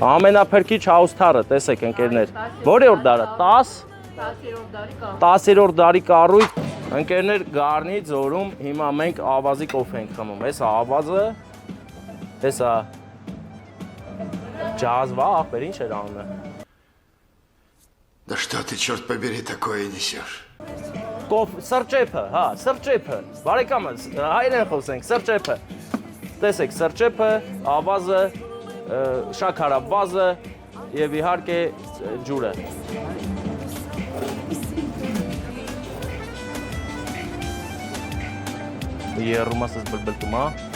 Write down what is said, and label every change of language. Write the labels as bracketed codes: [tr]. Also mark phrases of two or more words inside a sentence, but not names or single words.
[hy] Ամենափրկիչ Haustar-ը, տեսեք ընկերներ։ Որի՞որ դարը, 10, 10-րդ դարի կա։ 10-րդ դարի կառույց։ Ընկերներ Գառնի ձորում հիմա մենք ավազի կոֆե ենք խմում։ Հեսա ավազը, հեսա ջազվա, ախպեր ինչ էր անունը։ [ru] Да что ты, черт побери, такое несешь? [hy] Սրճեփը, հա, սրճեփը։ Բարեկամս, հայերեն խոսենք, սրճեփը։ Տեսեք, սրճեփը, ավազը, շաքարավազը եւ իհարկե ջուրը։ Երումասս բլբլտում, հա։